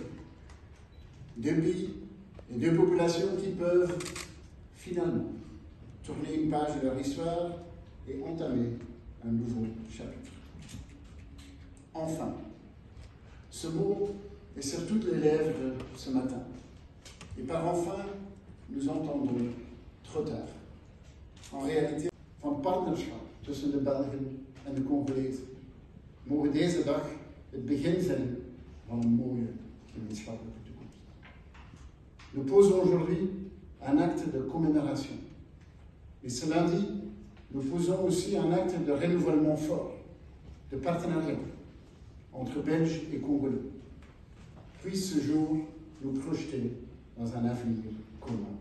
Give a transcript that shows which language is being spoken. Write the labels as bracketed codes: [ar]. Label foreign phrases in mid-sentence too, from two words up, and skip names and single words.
[fr] Deux pays et deux populations qui peuvent finalement tourner une page de leur histoire et entamer un nouveau chapitre. Enfin, ce mot est sur toutes les lèvres ce matin. Et par enfin, nous entendons trop tard. En réalité, [nl] van partnerschap tussen de Belgen en de Congolezen mogen deze dag het begin zijn van een mooie gemeenschappelijke toekomst. [fr] Nous posons aujourd'hui un acte de commémoration. Mais ce lundi, nous posons aussi un acte de renouvellement fort, de partenariat entre Belges et Congolais. Puisse ce jour nous projeter dans un avenir commun.